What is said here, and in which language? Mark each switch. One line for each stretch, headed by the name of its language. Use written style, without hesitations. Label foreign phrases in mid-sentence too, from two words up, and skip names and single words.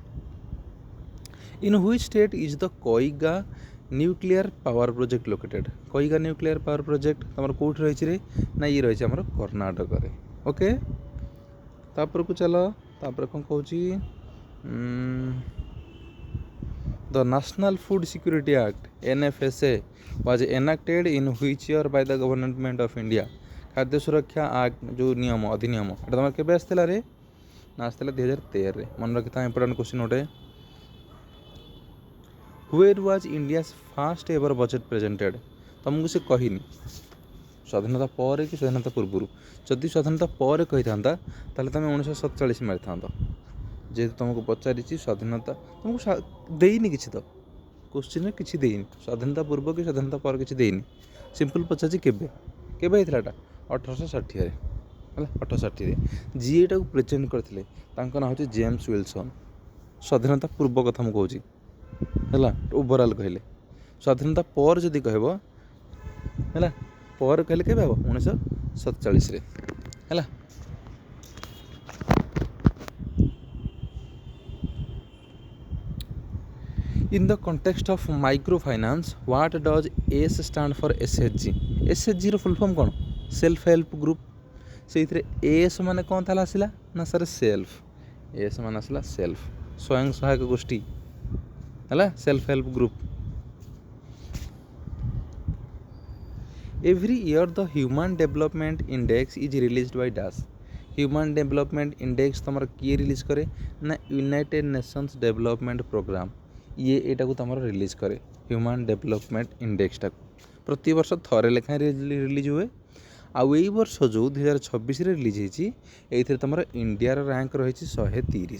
English: In which state is the Kaiga nuclear power project located? Kaiga nuclear power project
Odia: ତୁମର କେଉଁଠି ରହିଛି ରେ ନା ଇଏ ରହିଛି ଆମର କର୍ଣ୍ଣାଟକରେ। ଓକେ, ତାପରକୁ ଚାଲ। ତାପରେ କ'ଣ କହୁଛି,
English: the National Food Security Act NFSA was enacted in which year by the government of India?
Odia: ଖାଦ୍ୟ ସୁରକ୍ଷା ଆକ୍ଟ ଯେଉଁ ନିୟମ ଅଧିନିୟମ ଏଇଟା ତୁମର କେବେ ଆସିଥିଲା ରେ ନା ଆସିଥିଲା 2013ରେ। ମନେ ରଖିଥା,
English: important question
Odia: ଗୋଟେ।
English: Where was India's first ever budget presented?
Odia: ତୁମକୁ ସେ କହିନି ସ୍ୱାଧୀନତା ପରେ କି ସ୍ୱାଧୀନତା ପୂର୍ବରୁ। ଯଦି ସ୍ୱାଧୀନତା ପରେ କହିଥାନ୍ତା ତାହେଲେ ତୁମେ 1947 ମାରିଥାନ୍ତ। ଯେହେତୁ ତୁମକୁ ପଚାରିଛି ସ୍ୱାଧୀନତା, ତୁମକୁ ଦେଇନି କିଛି, ତ କୋଶ୍ଚିନ୍ରେ କିଛି ଦେଇନି, ସ୍ୱାଧୀନତା ପୂର୍ବ କି ସ୍ୱାଧୀନତା ପରେ କିଛି ଦେଇନି। ସିମ୍ପଲ୍ ପଚାରିଛି କେବେ କେବେ ହେଇଥିଲା ଏଇଟା 1860ରେ ହେଲା। 1860ରେ ଯିଏ ଏଟାକୁ ପ୍ରେଜେଣ୍ଟ କରିଥିଲେ ତାଙ୍କ ନାଁ ହେଉଛି ଜେମ୍ସ ୱିଲସନ୍। ସ୍ୱାଧୀନତା ପୂର୍ବ କଥା ମୁଁ କହୁଛି ହେଲା, ଓଭରାଲ୍ କହିଲେ। ସ୍ୱାଧୀନତା ପରେ ଯଦି କହିବ ହେଲା, ପରେ କହିଲେ କେବେ ହେବ 1947ରେ ହେଲା।
English: In the context of microfinance, what does S stand for SHG?
Odia: SHG ର
English: full form
Odia: କ'ଣ?
English: self help group.
Odia: ସେଇଥିରେ ଏସ୍ ମାନେ କ'ଣ ତାହେଲେ ଆସିଲା ନା ସାର୍ ସେଲ୍ଫ। ଏସ୍ ମାନେ ଆସିଲା ସେଲ୍ଫ, ସ୍ୱୟଂ ସହାୟକ ଗୋଷ୍ଠୀ ହେଲା,
English: self help group. Every year the Human Development Index is released by DAS?
Odia: Human Development Index ତୁମର କିଏ ରିଲିଜ୍ କରେ ନା ୟୁନାଇଟେଡ୍ ନେସନ୍ସ ଡେଭଲପମେଣ୍ଟ ପ୍ରୋଗ୍ରାମ। ଇଏ ଏଇଟାକୁ ତୁମର ରିଲିଜ୍ କରେ ହ୍ୟୁମାନ୍ ଡେଭଲପମେଣ୍ଟ ଇଣ୍ଡେକ୍ସଟାକୁ। ପ୍ରତିବର୍ଷ ଥରେ ଲେଖାଏଁ ରିଲିଜ୍ ହୁଏ। ଆଉ ଏଇ ବର୍ଷ ଯେଉଁ 2026ରେ ରିଲିଜ୍ ହେଇଛି, ଏଇଥିରେ ତୁମର ଇଣ୍ଡିଆର ର୍ୟାଙ୍କ ରହିଛି 130।